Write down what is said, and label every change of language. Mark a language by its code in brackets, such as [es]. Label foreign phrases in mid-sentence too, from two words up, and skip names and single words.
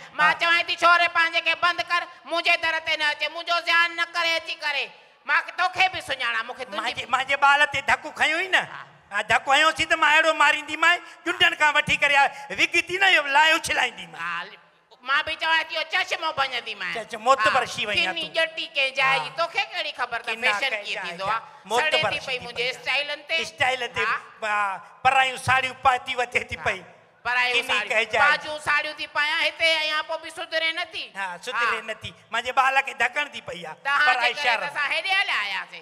[sd] मां चवां थी छोरे पंहिंजे खे बंदि कर मुंहिंजे दर ते न अचे मुंहिंजो ध्यानु न करे अची करे मां तोखे बि सुञाणा मूंखे मुंहिंजे ॿार ते धकु खयो ई न धकु हयोसीं त मां अहिड़ो मारींदीमांइ जुंडनि खां वठी करे विगिती न लाइ उछलाईंदीमांइ मां बि चवां थी चश्मो भञंदीमांइ मोतबर शी वई आहे किनी जटी के जाए जी तोखे कहिड़ी ख़बर त फैशन कीअं थींदो आहे मोतबर थी पई मुंहिंजे स्टाइल ते परायूं साड़ियूं पाती वठे थी पई बाजू साड़ियूं थी पायां हिते आयां पोइ बि सुधरे नथी हा सुधरे नथी मुंहिंजे ॿार खे धकण थी पई आहे पराई शहर असां हेॾे हलिया आयासीं